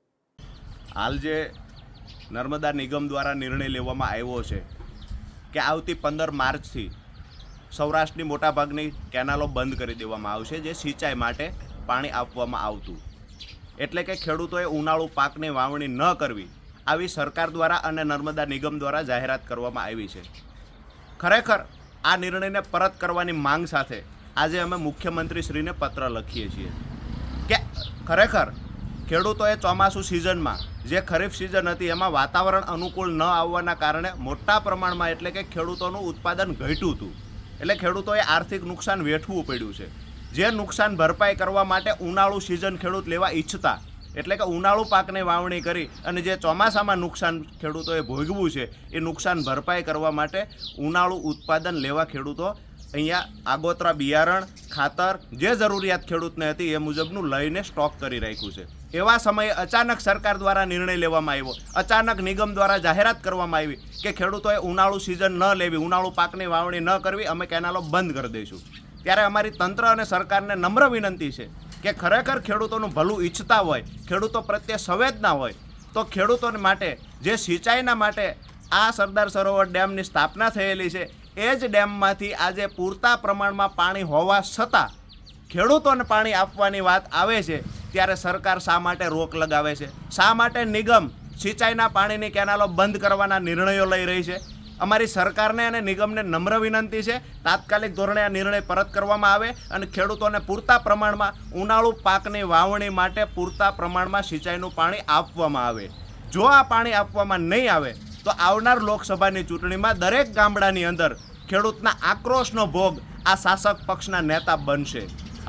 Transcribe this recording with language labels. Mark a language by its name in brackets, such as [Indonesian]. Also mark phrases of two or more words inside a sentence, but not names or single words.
[Gujarati] હાલ જે નર્મદા નિગમ દ્વારા નિર્ણય લેવામાં આવ્યો છે કે આવતી 15 માર્ચથી સૌરાષ્ટ્રની મોટાભાગની કેનાલો બંધ કરી દેવામાં આવશે જે સિંચાઈ માટે પાણી આપવામાં આવતું, એટલે કે ખેડૂતોએ ઉનાળુ પાકની વાવણી ન કરવી આવી સરકાર દ્વારા અને નર્મદા નિગમ દ્વારા જાહેરાત કરવામાં આવી છે। ખરેખર આ નિર્ણયને પરત કરવાની માંગ સાથે આજે અમે મુખ્યમંત્રીશ્રીને પત્ર લખીએ છીએ કે ખરેખર ખેડૂતોએ ચોમાસુ સીઝનમાં જે ખરીફ સીઝન હતી એમાં વાતાવરણ અનુકૂળ ન આવવાના કારણે મોટા પ્રમાણમાં એટલે કે ખેડૂતોનું ઉત્પાદન ઘટ્યું હતું, એટલે ખેડૂતોએ આર્થિક નુકસાન વેઠવું પડ્યું છે। જે નુકસાન ભરપાઈ કરવા માટે ઉનાળુ સીઝન ખેડૂત લેવા ઈચ્છતા એટલે કે ઉનાળુ પાકને વાવણી કરી અને જે ચોમાસામાં નુકસાન ખેડૂતોએ ભોગવ્યું છે એ નુકસાન ભરપાઈ કરવા માટે ઉનાળુ ઉત્પાદન લેવા ખેડૂતો અહીંયા આગોતરા બિયારણ ખાતર જે જરૂરિયાત ખેડૂતને હતી એ મુજબનું લઈને સ્ટૉક કરી રાખ્યું છે। એવા સમયે અચાનક સરકાર દ્વારા નિર્ણય લેવામાં આવ્યો, અચાનક નિગમ દ્વારા જાહેરાત કરવામાં આવી કે ખેડૂતોએ ઉનાળુ સીઝન ન લેવી, ઉનાળુ પાકની વાવણી ન કરવી, અમે કેનાલો બંધ કરી દઈશું। ત્યારે અમારી તંત્ર અને સરકારને નમ્ર વિનંતી છે કે ખરેખર ખેડૂતોનું ભલું ઈચ્છતા હોય, ખેડૂતો પ્રત્યે સંવેદના હોય તો ખેડૂતોને માટે જે સિંચાઈના માટે આ સરદાર સરોવર ડેમની સ્થાપના થયેલી છે એ જ ડેમમાંથી આજે પૂરતા પ્રમાણમાં પાણી હોવા છતાં ખેડૂતોને પાણી આપવાની વાત આવે છે ત્યારે સરકાર શા માટે રોક લગાવે છે? શા માટે નિગમ સિંચાઈના પાણીની કેનાલો બંધ કરવાના નિર્ણયો લઈ રહી છે? અમારી સરકારને અને નિગમને નમ્ર વિનંતી છે તાત્કાલિક ધોરણે આ નિર્ણય પરત કરવામાં આવે અને ખેડૂતોને પૂરતા પ્રમાણમાં ઉનાળુ પાકની વાવણી માટે પૂરતા પ્રમાણમાં સિંચાઈનું પાણી આપવામાં આવે। જો આ પાણી આપવામાં નહીં આવે તો આવનાર લોકસભાની ચૂંટણીમાં દરેક ગામડાની અંદર ખેડૂતના આક્રોશનો ભોગ આ શાસક પક્ષના નેતા બનશે।